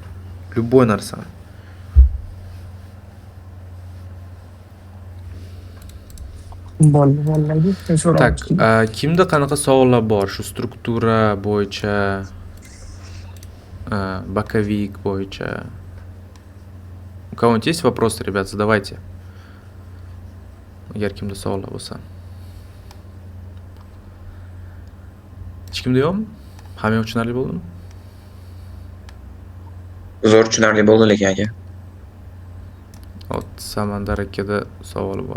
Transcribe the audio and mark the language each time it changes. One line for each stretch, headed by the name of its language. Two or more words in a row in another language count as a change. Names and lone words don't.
Uzbek: Любой narsani. Так, kimda qanaqa savollar bor shu struktura bo'yicha, боковик bo'yicha?
Russian: У кого-нибудь есть вопросы, ребят, задавайте.
Uzbek: Agar kimda savollar bo'lsa. Hech kimda yo'qmi? Hamma tushunarli bo'ldimi? Zo'r tushunarli bo'ldi lekin aka. Hop, Samandar akada savoli bor.